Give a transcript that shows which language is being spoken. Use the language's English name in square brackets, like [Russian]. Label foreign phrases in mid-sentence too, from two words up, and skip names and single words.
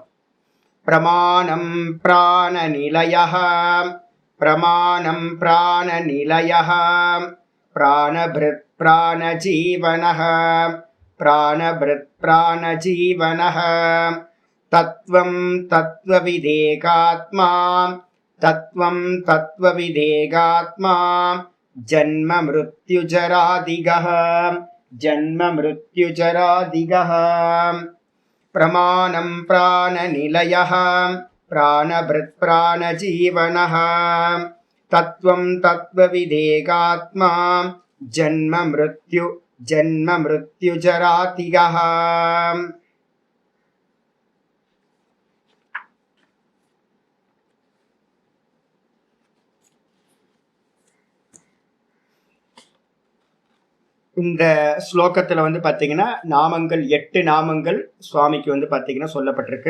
[Sanskrit] प्रमाणं प्राणनिलयः प्रमाणं प्राणनिलयः प्राणभृत् प्राणजीवनः प्राणभृत् प्राणजीवनः तत्त्वं तत्त्वविदेकात्मा तत्वं तत्वविदेगात्मा जन्म मृत्युजरादिगः जन्म मृत्युजरादिगः. प्रमाणं प्राणनिलयः प्राणभृत् प्राणजीवनः तत्वं तत्वविदेगात्मा जन्म मृत्युजरादिगः. [Tamil] இந்த ஸ்லோகத்தில் பார்த்தீங்கன்னா நாமங்கள் 8 நாமங்கள் சுவாமிக்கு பார்த்தீங்கன்னா சொல்லப்பட்டிருக்கு.